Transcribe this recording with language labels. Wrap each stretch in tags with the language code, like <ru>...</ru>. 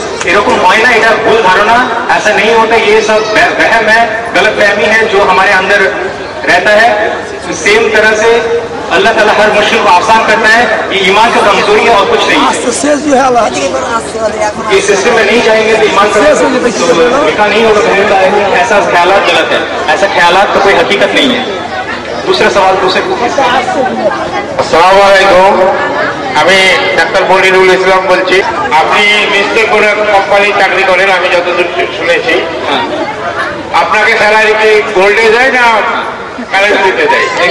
<bn>এরকম হয় না, এটা ভুল ধারণা,</bn> <hi>ऐसा नहीं होता। ये सब वहम है, गलत फहमी है जो हमारे अंदर रहता है। सेम तरह से अल्लाह ताला हर मुश्किल को आसान करता है। ये ईमान की कमजोरी है और कुछ नहीं है। ये सिस्टम में नहीं जाएंगे तो ईमान का निकाह नहीं होगा, ऐसा ख्याल गलत है। ऐसा ख्याल तो कोई हकीकत नहीं है। दूसरा सवाल दूसरे।</hi> <bn>আসসালামু আলাইকুম, আমি ডাক্তার মনিরুল ইসলাম বলছি। আপনি নিশ্চয় কোনো কোম্পানি চাকরি করেন আমি যতদূর শুনেছি। আপনাকে স্যালারি কি গোল্ডে দেয় না কারেন্সিতে দেয়?</bn>